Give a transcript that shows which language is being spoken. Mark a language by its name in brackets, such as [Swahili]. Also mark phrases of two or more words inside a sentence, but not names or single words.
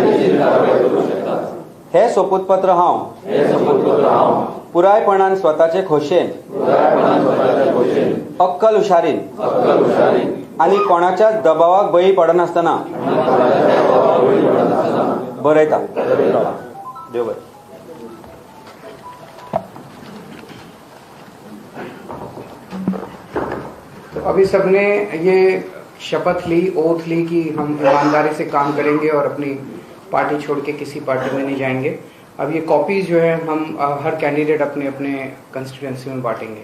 [Konkani] हे सोपूतपत्र हांव पुरायपणान स्वताचे खोशेन, अक्कल हुशारीन आनी कोणाच्याच दबावाक बळी पडनासतना बरयता। देव बरें। [Hindi] अभी सबने ये शपथ ली, ओथ ली कि हम ईमानदारी से काम करेंगे और अपनी पार्टी छोड़ के किसी पार्टी में नहीं जाएंगे। अब ये कॉपीज जो है हम हर कैंडिडेट अपने अपने कंस्टिट्यूएंसी में बांटेंगे।